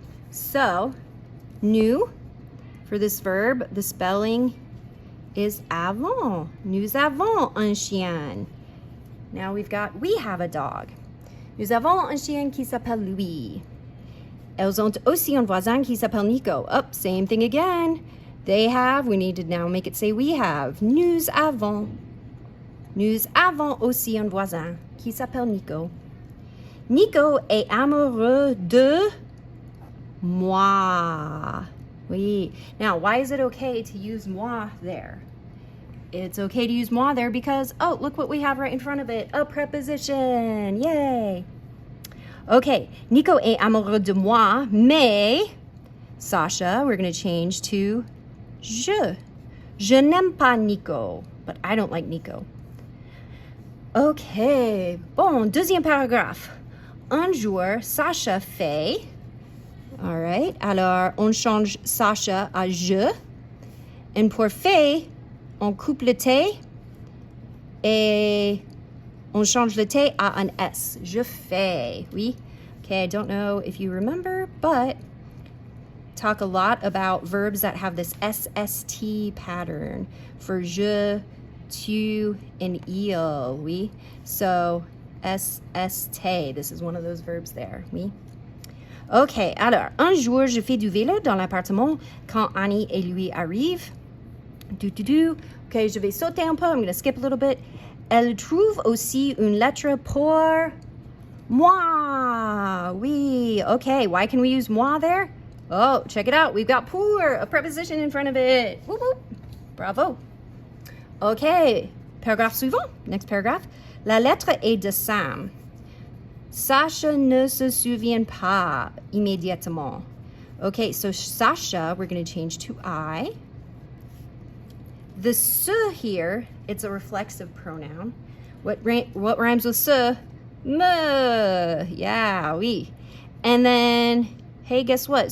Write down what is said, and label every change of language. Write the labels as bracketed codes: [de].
[en] So, nous, for this verb, the spelling is avons. [fr] Nous avons un chien. [en] Now we've got, we have a dog. [fr] Nous avons un chien qui s'appelle Louis. Elles ont aussi un voisin qui s'appelle Nico. [en] Up, same thing again. They have, we need to now make it say we have. [fr] Nous avons aussi un voisin qui s'appelle Nico. Nico est amoureux de moi. Oui. [en] Now, why is it okay to use moi there? It's okay to use moi there because, oh, look what we have right in front of it. A preposition. Yay. Okay, [fr] Nico est amoureux de moi, mais Sasha, [en] we're going to change to je. [fr] Je n'aime pas Nico, [en] but I don't like Nico. [fr] Okay, bon, deuxième paragraphe. Un jour, Sasha fait. [en] All right, [fr] alors on change Sasha à je. Et pour fait, on coupe le T et on change le T à un S. Je fais, oui. [en] Okay, I don't know if you remember, but talk a lot about verbs that have this SST pattern for je, tu, and il, oui. So, SST, this is one of those verbs there, oui. [fr] Okay, alors, un jour, je fais du vélo dans l'appartement quand Annie et lui arrivent. Okay, je vais sauter un peu, [en] I'm going to skip a little bit. [fr] Elle trouve aussi une lettre pour moi. [en] Oui, okay, why can we use moi there? Oh, check it out, we've got pour, a preposition in front of it. Whoop, whoop. Bravo. Okay, [fr] paragraphe suivant, [en] next paragraph. [fr] La lettre est de Sam. Sasha ne se souvient pas immédiatement. [en] Okay, so Sasha, we're going to change to I. The se here, it's a reflexive pronoun. What rhymes with se? Me. Yeah, oui. And then, hey, guess what?